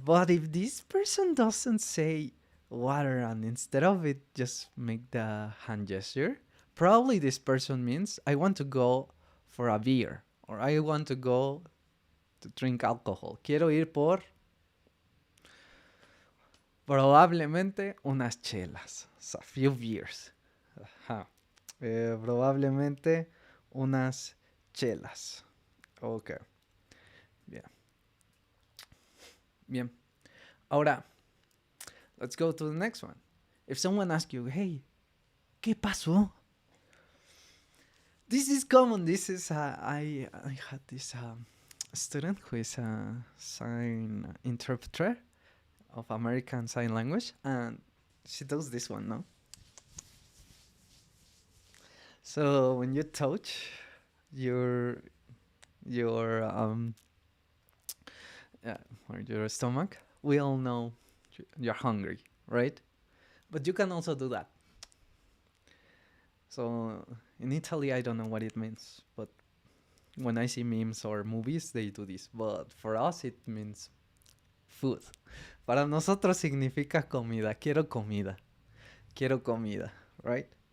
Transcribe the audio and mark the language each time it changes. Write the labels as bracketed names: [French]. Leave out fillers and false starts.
[English] But if this person doesn't say water and instead of it just make the hand gesture, probably this person means I want to go for a beer or I want to go to drink alcohol. [Spanish] Quiero ir por probablemente unas chelas. [English] So, a few beers. Ajá. [Spanish] Probablemente unas chelas. Ok. Bien. Bien. [English] Ahora, let's go to the next one. If someone asks you, hey, [Spanish] ¿qué pasó? [English] This is common. This is, I had this student who is a sign interpreter of American Sign Language, and she does this one, no? So when you touch your or your stomach, we all know you're hungry, right? But you can also do that. So in Italy, I don't know what it means, but when I see memes or movies, they do this. But for us, it means food. [Spanish] Para nosotros significa comida. Quiero comida. Quiero comida, right?